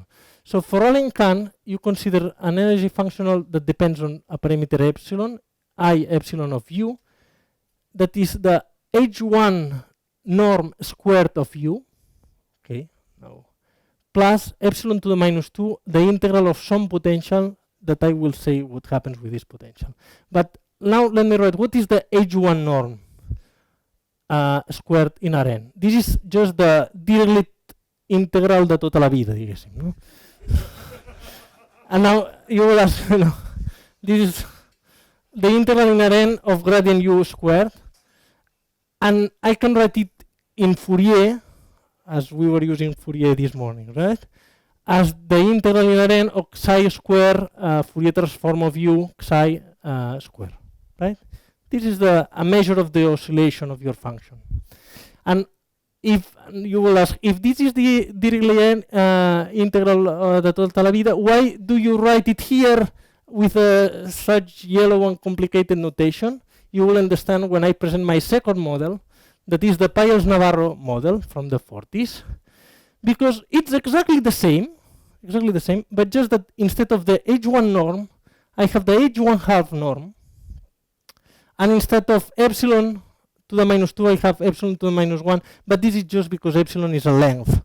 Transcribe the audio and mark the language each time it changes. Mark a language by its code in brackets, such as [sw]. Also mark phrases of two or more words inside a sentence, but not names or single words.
[en] So for Elenken, you consider an energy functional that depends on a parameter epsilon, I epsilon of u, that is the h1 norm squared of u, okay, now, plus epsilon to the -2, the integral of some potential that I will say what happens with this potential. But now let me write what is the h1 norm squared in Rn. This is just the Dirichlet integral [ca] de tota la vida, diguéssim, no? [en] And now you will ask, this is the integral in Rn of gradient u squared, and I can write it in Fourier, as we were using Fourier this morning, right? As the integral in Rn of psi square Fourier transform of u psi square, right? This is a measure of the oscillation of your function. And if you will ask, if this is the Dirichlet integral [ca] de tota la vida, [en] why do you write it here with such yellow and complicated notation? You will understand when I present my second model, that is the Payos-Navarro model from the 40s, because it's exactly the same, but just that instead of the h1 norm, I have the h1 half norm, and instead of epsilon to the -2, I have epsilon to the -1, but this is just because epsilon is a length.